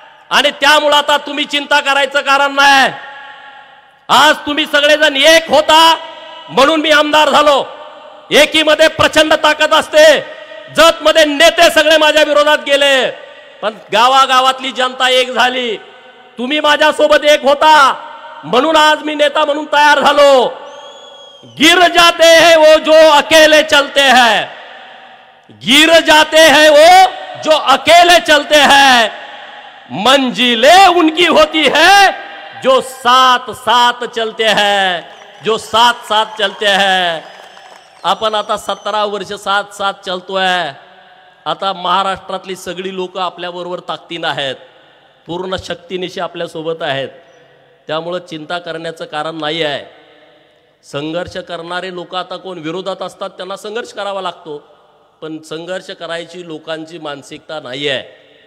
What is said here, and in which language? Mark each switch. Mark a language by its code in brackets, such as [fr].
[mr] आणि त्यामुळे आता तुम्ही चिंता करायचं कारण नाही. आज तुम्ही सगळेजण एक होता म्हणून मी आमदार झालो. एकीमध्ये प्रचंड ताकद असते. जतमध्ये नेते सगळे माझ्या विरोधात गेले, पण गावागावातली जनता एक झाली. तुम्ही माझ्यासोबत एक होता म्हणून आज मी नेता म्हणून तयार झालो. [hi] गिर जाते हैं वो जो अकेले चलते हैं, गिर जाते हैं वो जो अकेले चलते हैं, मंजिलें उनकी होती है जो साथ साथ चलते हैं, जो साथ साथ चलते हैं. [mr] आपण आता 17 वर्ष साथ साथ चलतोय. आता महाराष्ट्रातली सगळी लोक आपल्याबरोबर ताकदीनं आहेत, पूर्ण शक्तीनिशी आपल्यासोबत आहेत. त्यामुळं चिंता करण्याचं कारण नाही आहे. संघर्ष करणारे लोक आता कोण विरोधात असतात त्यांना संघर्ष करावा लागतो, पण संघर्ष करायची लोकांची मानसिकता नाही आहे.